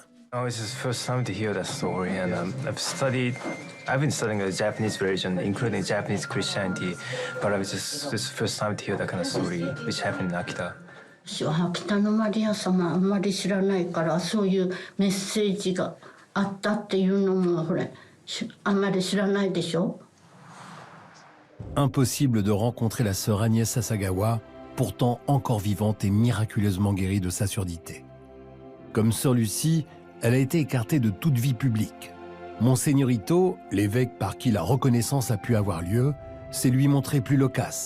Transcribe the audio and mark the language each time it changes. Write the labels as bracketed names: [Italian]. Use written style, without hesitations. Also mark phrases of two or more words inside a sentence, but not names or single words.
[English] Oh, it's the first time to hear that story, and I've been studying the Japanese religion, including Japanese Christianity, but this is the first time to hear that kind of story, which happened in Akita. [Japanese] 北のマリア様あんまり知らないからそういうメッセージがあったっていうのもほれあんまり知らないでしょ。 [French] Impossible de rencontrer la sœur Agnès Sasagawa, pourtant encore vivante et miraculeusement guérie de sa surdité. Comme sœur Lucie, elle a été écartée de toute vie publique. Monseigneur Ito, l'évêque par qui la reconnaissance a pu avoir lieu, s'est lui montré plus loquace.